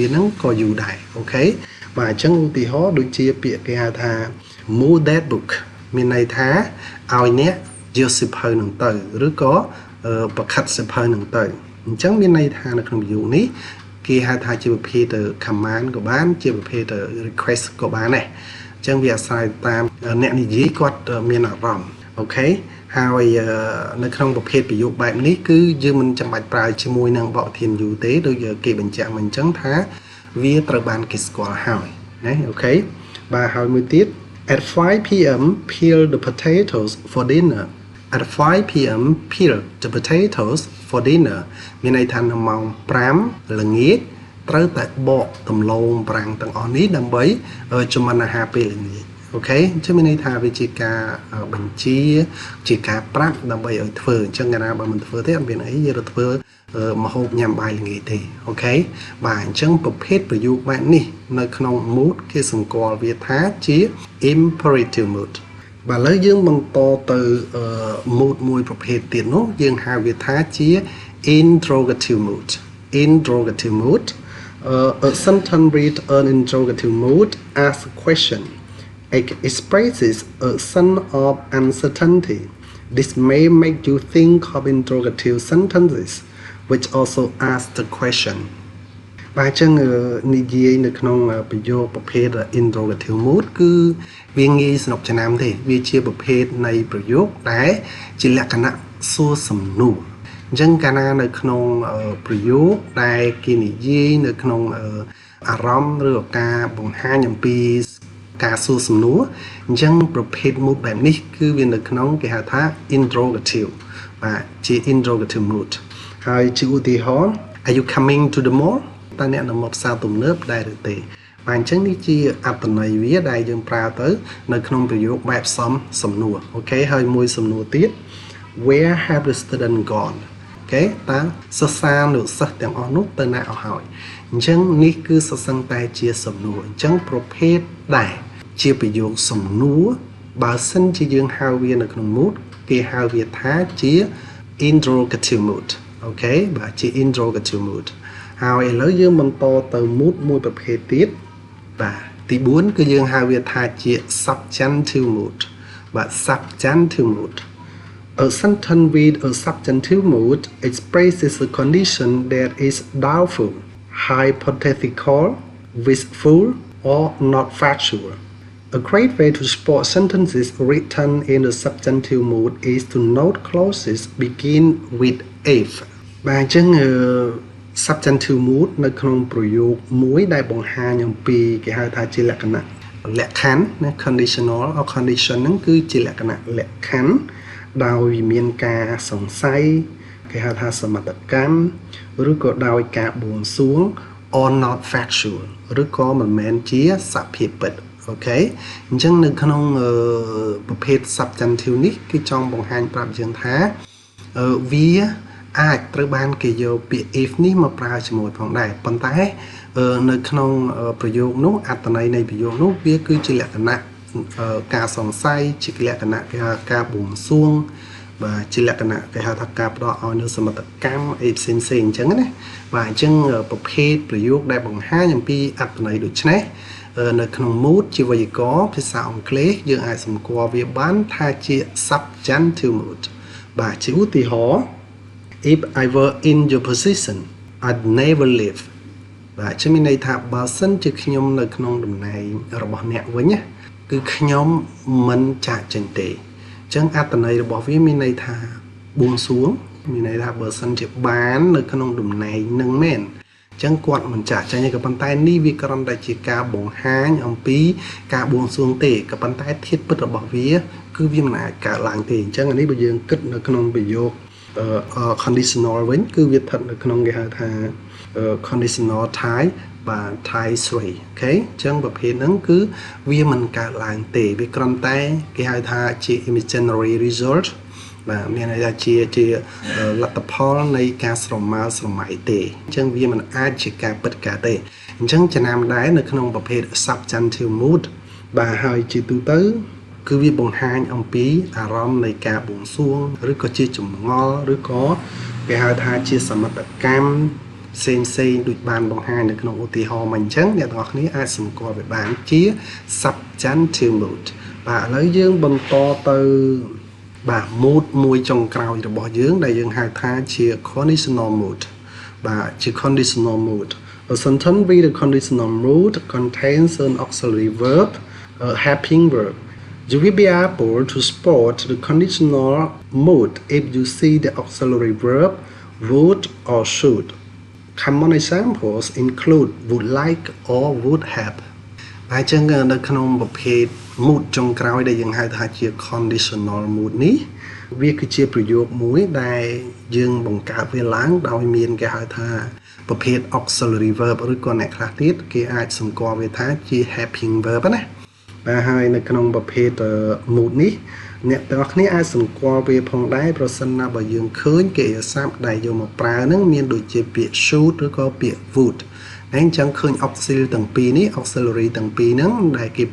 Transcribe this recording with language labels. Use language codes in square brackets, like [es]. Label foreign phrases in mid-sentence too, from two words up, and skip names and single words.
[km] ហ្នឹងក៏ you ដែរអូខេបាទអញ្ចឹងឧទាហរណ៍ដូចជាពាក្យគេហៅថា [en] move that book [km] មានន័យថាឲ្យអ្នកយក សៀវភៅនឹងទៅឬក៏ប្រខិតសៀវភៅនឹងទៅអញ្ចឹងមានន័យថានៅក្នុងប្រយោគនេះគេហៅថាជាប្រភេទ command ក៏បានជាប្រភេទ request ក៏បានដែរអញ្ចឹងវាអាស្រ័យតាមអ្នកនិយាយគាត់មានអារម្មណ៍អូខេហើយនៅក្នុងប្រភេទប្រយោគបែបនេះគឺយើងមិនចាំបាច់ប្រើជាមួយនឹងបទធាន you ទេដូចគេបញ្ជាក់មកអញ្ចឹងថាវាត្រូវបានគេស្គាល់ហើយណាអូខេបាទហើយមួយទៀត [en] At 5 p.m. peel the potatoes for dinner. At 5 p.m. peel the potatoes for dinner [km] មានន័យថានៅម៉ោង5ល្ងាចត្រូវតែបកដំឡូងប្រាំងទាំងអស់នេះដើម្បីចម្អិនអាហារ ពេលល្ងាចអូខេអញ្ចឹងមានន័យថាវាជាការបញ្ជាជាការប្រាប់ដើម្បីឲ្យធ្វើអញ្ចឹងកាលណាបើមិន ធ្វើទេអត់មានអីយើងទៅធ្វើម្ហូបញ៉ាំបាយល្ងាចទេអូខេបាទអញ្ចឹងប្រភេទប្រយោគបែបនេះនៅក្នុង mood គេសម្គាល់វាថាជា [en] imperative mood [km] បាទឥឡូវយើងបន្តទៅ mood មួយប្រភេទទៀតនោះយើងហៅវាថាជា [en] interrogative mood interrogative mood a sentence with an interrogative mood asks a question. It expresses a sense of uncertainty. This may make you think of interrogative sentences, which also ask the question. [km] បាទអញ្ចឹងនិយាយនៅក្នុងប្រយោគប្រភេទ [en] interrogative mood [km] គឺវាងាយស្នុកចំណាំទេវាជាប្រភេទនៃប្រយោគដែលជាលក្ខណៈសួរសំណួរអញ្ចឹងកាលណានៅក្នុងប្រយោគដែលគេនិយាយនៅក្នុងអារម្មណ៍ឬការបង្ហាញអំ ពីការសួរសំណួរអញ្ចឹងប្រភេទ mood បែបនេះគឺវានៅក្នុងគេហៅថា interrogative បាទជា [en] interrogative mood [km] ហើយជាឧទាហរណ៍ [en] Are you coming to the mall [km] តើអ្នកនៅមកផ្សារទំនើបដែរឬ ទេបាទអញ្ចឹងនេះជាអត្ថន័យវាដែលយើងប្រើទៅនៅក្នុងប្រយោគបែបសំណួរអូខេហើយមួយសំណួរទៀត [en] Where have the students gone [km] អូខេតើសិស្សានុសិស្សទាំងអស់នោះទៅណាអស់ហើយអញ្ចឹងនេះគឺសសឹងតែជាសំ ណួរអញ្ចឹងប្រភេទដែលជាប្រយោគសំណួរបើសិនជាយើងហៅវានៅក្នុង [en] mood [km] គេហៅវាថាជា [en] interrogative mood [km] អូខេបាទជា [en] interrogative mood [km] ហើយឥឡូវយើងបន្តទៅ [en] mood [km] មួយប្រភេទទៀតបាទទី4គឺយើងហៅវាថាជា [en] subjunctive mood [km] បាទ [en] subjunctive mood A sentence with a subjunctive mood expresses a condition that is doubtful, hypothetical, wishful, or not factual. A great way to spot sentences written in the subjunctive mood is to note clauses begin with if. [km] បាទអញ្ចឹង [en] subjunctive mood [km] នៅក្នុងប្រយោគមួយដែលបង្ហាញអំពីគេហៅថាជាលក្ខណៈលក្ខខណ្ឌណា [en] conditional or condition [km] ហ្នឹង គឺជាលក្ខណៈលក្ខខណ្ឌដោយមានការសង្ស័យគេហៅថាសមត្ថកម្មឬក៏ដោយ ការបួងសួង [en] or not factual [km] ឬក៏មិនមែនជាសភាពពិតអូខេអញ្ចឹងនៅក្នុងប្រភេទ subjunctive នេះគឺចង់បង្ហាញប្រាប់យើងថាវាអាចត្រូវបានគេយកពាក្យ if នេះមកប្រើជាមួយផងដែរប៉ុន្តែនៅក្នុងប្រយោគនោះអត្ថន័យនៃប្រយោគនោះវាគឺជាលក្ខណៈការសង្ស័យជា លក្ខណៈគេហៅការបួងសួងបាទជាលក្ខណៈគេហៅថាការផ្ដោតឲ្យនៅសមត្ថកម្មអីផ្សេងៗអញ្ចឹងណាបាទអញ្ចឹងប្រភេទប្រយោគដែលបង្ហាញអំពីអត្ថន័យដូចនេះនៅក្នុង mood ជាវេយ្យាករណ៍ភាសាអង់គ្លេសយើងអាចសម្គាល់វាបានថាជា subjunctive mood បាទជាឧទាហរណ៍ [en] If I were in your position I'd never leave [km] បាទជាមានន័យថាបើសិនជាខ្ញុំ នៅក្នុងតំណែងរបស់អ្នកវិញណាគឺខ្ញុំមិនចាកចេញទេអញ្ចឹងអត្ថន័យរបស់វាមានន័យថាបួងសួងមានន័យថាបើសិនជាបាននៅក្នុងតំណែងនឹងមែនអញ្ចឹងគាត់មិនចាកចេញទេក៏ប៉ុន្តែនេះវាគ្រាន់តែជាការបង្ហាញអំពីការបួងសួងទេក៏ប៉ុន្តែ ធាតុពិតរបស់វាគឺវាមិនអាចកើតឡើងទេអញ្ចឹងអានេះបើយើងគិតនៅក្នុងប្រយោគconditional វិញគឺវាស្ថិតនៅក្នុងគេហៅថា [en] conditional type [km] បាទ type 3 អូខេអញ្ចឹងប្រភេទហ្នឹងគឺវាមិនកើតឡើងទេវាគ្រាន់តែ គេហៅថាជា [en] imaginary result [km] បាទមានន័យថាជាលទ្ធផលនៃការស្រមើស្រមៃទេអញ្ចឹងវាមិនអាចជាការពិតកើតទេអញ្ចឹងចំណាំដែរនៅ ក្នុងប្រភេទ [en] subjunctive mood [km] បាទហើយជាទូទៅគឺវាបង្ហាញអំពីអារម្មណ៍នៃការបួងសួងឬក៏ជាចម្ង ល់ឬក៏គេហៅថាជាសមត្ថកម្មផ្សេងដូចបានបង្ហាញនៅក្នុងឧទាហរណ៍មកអញ្ចឹង អ្នកទាំងអស់គ្នាអាចសម្គាល់វាបានជា [en] subjunctive mood [km] បាទឥឡូវយើងបន្តទៅបាទ [en] mood [km] មួយចុងក្រោយរបស់យើងដែលយើងហៅថាជា [en] conditional mood [km] បាទជា [en] conditional mood A sentence with a conditional mood contains an auxiliary verb a helping verb You will be able to spot the conditional mood if you see the auxiliary verb would or should. Common examples include would like or would have. [km] ហើយចឹងនៅក្នុងប្រភេទ mood ចុងក្រោយដែលយើងហៅថាជា [en] conditional mood [km] នេះវាគឺជាប្រយោគមួយដែលយើងបង្កើតវាឡើងដោយមានគេហៅថាប្រភេទ [en] auxiliary verb [km] ឬក៏អ្នកខ្លះទៀតគេអាចសម្គាល់វាថា ជា [en] helping verb [km] ណាបាទហើយនៅក្នុងប្រភេទ mood នេះអ្នកទាំងអស់គ្នាអាចសម្គាល់វាផងដែរប្រសិនណាបើយើងឃើញកិរិយាសព្ទដែលយកមក ប្រើហ្នឹងមានដូចជាពាក្យ should ឬក៏ពាក្យ would ហើយអញ្ចឹងឃើញ auxiliary ទាំងពីរនេះ auxiliary ទាំងពីរហ្នឹងដែលគេ